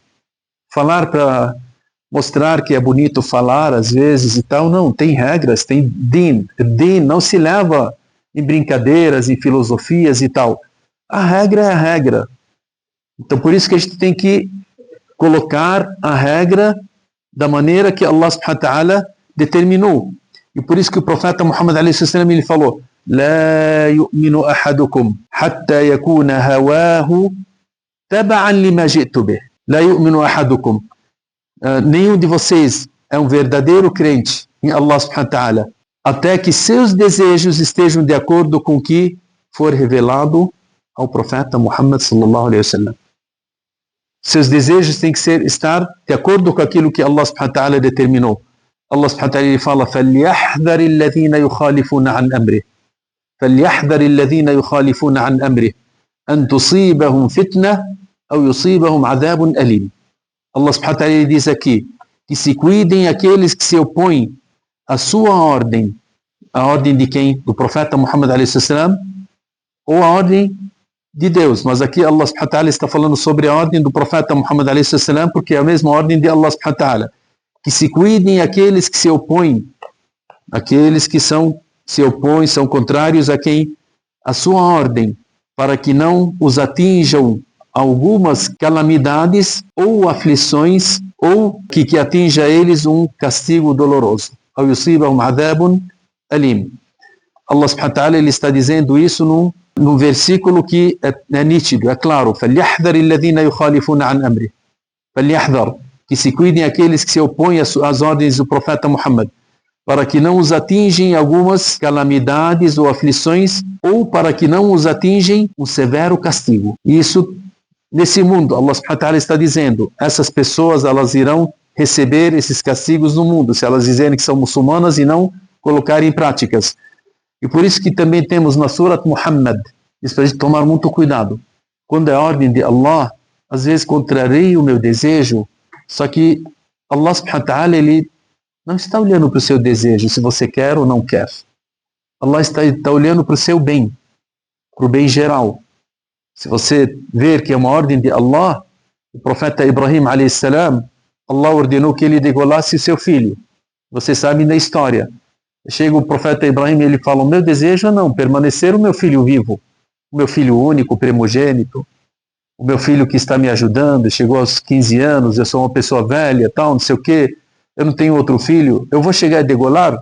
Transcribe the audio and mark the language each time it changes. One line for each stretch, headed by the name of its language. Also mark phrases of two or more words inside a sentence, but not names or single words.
Portuguese: Falar para mostrar que é bonito falar às vezes e tal, não, tem regras, tem din. Din não se leva em brincadeiras, em filosofias e tal. A regra é a regra. Então por isso que a gente tem que colocar a regra da maneira que
Arabic: الله سبحانه وتعالى
Portuguese: determinou. E por isso que o profeta Muhammad a.s. ele falou:
Arabic: لا يؤمن أحدكم حتى يكون هواه تبعا لما جئت به. لا يؤمن أحدكم.
Portuguese: Nenhum de vocês é um verdadeiro crente em
Arabic: الله سبحانه وتعالى
Portuguese: até que seus desejos estejam de acordo com o que for revelado ao profeta Muhammad
Arabic: صلى الله عليه وسلم.
Portuguese: Seus desejos têm que estar de acordo com aquilo que
Arabic: الله سبحانه وتعالى
Portuguese: determinou.
Arabic: الله سبحانه وتعالى
Portuguese: fala:
Arabic: فَلْيَحْذَرِ الَّذِينَ يُخَالِفُونَ عَنْ أَمْرِهِ فَلْيَحْذَرِ الَّذِينَ يُخَالِفُونَ عَنْ أَمْرِهِ أَنْ تُصِيبَهُمْ فِتْنَةٌ أَوْ يُصِيبَهُمْ عَذَابٌ أَلِيمٌ. الله سبحانه وتعالى
Portuguese: diz aqui que se cuidem aqueles que se opõem à sua ordem. A ordem de quem? Do profeta Muhammad a.s. ou a ordem de Deus. Mas aqui
Arabic: الله سبحانه وتعالى
Portuguese: está falando sobre a ordem do profeta Muhammad a.s. porque é a mesma ordem de
Arabic: الله سبحانه وتعالى.
Portuguese: Que se cuidem aqueles que se opõem, aqueles que se opõem, são contrários a quem? A sua ordem, para que não os atinjam algumas calamidades ou aflições, ou que atinja a eles um castigo doloroso.
Arabic: أو يصيبهم عذاب أليم. الله سبحانه وتعالى
Portuguese: ele está dizendo isso num versículo que é nítido, é claro.
Arabic: فَلْيَحْذَرِ الَّذِينَ يُخَالِفُونَ عَنْ أَمْرِهِ. فَلْيَحْذَرْ,
Portuguese: que se cuidem aqueles que se opõem às ordens do profeta Muhammad, para que não os atingem algumas calamidades ou aflições, ou para que não os atingem um severo castigo. Isso nesse mundo,
Arabic: الله سبحانه وتعالى
Portuguese: está dizendo, essas pessoas elas irão receber esses castigos no mundo, se elas dizerem que são muçulmanas e não colocarem em práticas. E por isso que também temos na Surat Muhammad, isso para a gente tomar muito cuidado. Quando é a ordem de Allah, às vezes contraria o meu desejo, só que
Arabic: الله سبحانه وتعالى,
Portuguese: ele não está olhando para o seu desejo, se você quer ou não quer. Allah está olhando para o seu bem, para o bem geral. Se você ver que é uma ordem de Allah, o profeta Ibrahim a.s., Allah ordenou que ele degolasse o seu filho. Vocês sabem da história. Chega o profeta Ibrahim e ele fala: o meu desejo é não permanecer o meu filho vivo, o meu filho único, primogênito, o meu filho que está me ajudando, chegou aos 15 anos, eu sou uma pessoa velha, tal, não sei o quê, eu não tenho outro filho, eu vou chegar a degolar?